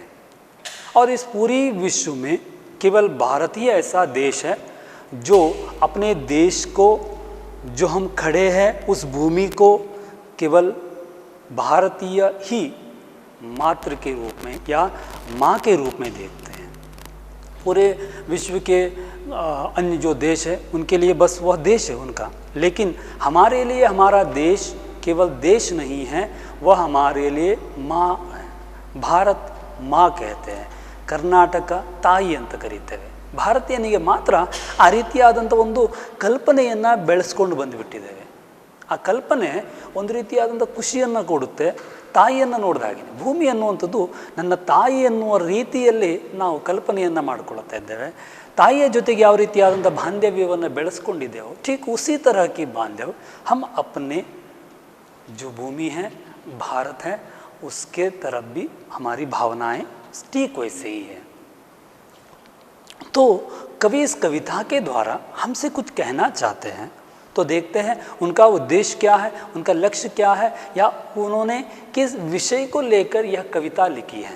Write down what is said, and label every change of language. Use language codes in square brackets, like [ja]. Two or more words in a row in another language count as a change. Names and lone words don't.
[hi] और इस पूरी विश्व में केवल भारत ही ऐसा देश है जो अपने देश को, जो हम खड़े हैं उस भूमि को केवल भारतीय ही मातृ के रूप में या माँ के रूप में देखते हैं। पूरे विश्व के अन्य जो देश है उनके लिए बस वह देश है उनका, लेकिन हमारे लिए हमारा देश केवल देश नहीं है, वह हमारे लिए माँ है। भारत माँ कहते हैं, [kn] ಕರ್ನಾಟಕ ತಾಯಿ ಅಂತ ಕರೀತೇವೆ। ಭಾರತೀಯನಿಗೆ ಮಾತ್ರ ಆ ರೀತಿಯಾದಂಥ ಒಂದು ಕಲ್ಪನೆಯನ್ನು ಬೆಳೆಸ್ಕೊಂಡು ಬಂದುಬಿಟ್ಟಿದ್ದೇವೆ। ಆ ಕಲ್ಪನೆ ಒಂದು ರೀತಿಯಾದಂಥ ಖುಷಿಯನ್ನು ಕೊಡುತ್ತೆ ತಾಯಿಯನ್ನು ನೋಡಿದಾಗೆ। ಭೂಮಿ ಅನ್ನುವಂಥದ್ದು ನನ್ನ ತಾಯಿ ಎನ್ನುವ ರೀತಿಯಲ್ಲಿ ನಾವು ಕಲ್ಪನೆಯನ್ನು ಮಾಡಿಕೊಳ್ತಾ ಇದ್ದೇವೆ। ತಾಯಿಯ ಜೊತೆಗೆ ಯಾವ ರೀತಿಯಾದಂಥ ಬಾಂಧವ್ಯವನ್ನು ಬೆಳೆಸ್ಕೊಂಡಿದ್ದೇವೆ, [hi] ठीक उसी तरह की बांधव्य हम अपने जो भूमि है भारत है उसके तरफ भी हमारी भावनाएं ठीक वैसे ही है। तो कवि इस कविता के द्वारा हमसे कुछ कहना चाहते हैं, तो देखते हैं उनका उद्देश्य क्या है, उनका लक्ष्य क्या है, या उन्होंने किस विषय को लेकर यह कविता लिखी है।